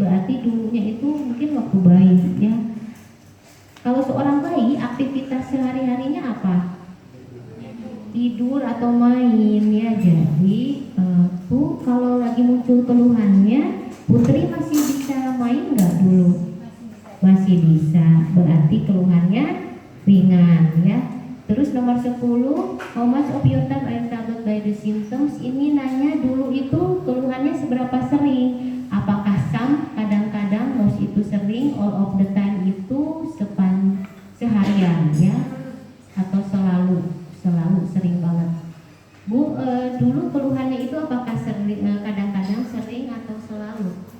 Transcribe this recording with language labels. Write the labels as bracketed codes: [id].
[id] Berarti dulunya itu mungkin waktu bayi ya. Kalau seorang bayi aktivitas sehari-harinya apa? Tidur atau main ya. Jadi Bu, kalau lagi muncul keluhannya, Putri masih bisa main nggak dulu? Masih bisa. Berarti keluhannya ringan ya. Terus nomor 10, [en] how much of your time are troubled by the symptoms? [id] Ini nanya dulu itu keluhannya seberapa sering? Apakah some, kadang-kadang, most itu sering [en] all of the time [id] itu seharian ya, atau selalu sering banget. Bu, dulu keluhannya itu apakah kadang-kadang sering atau selalu?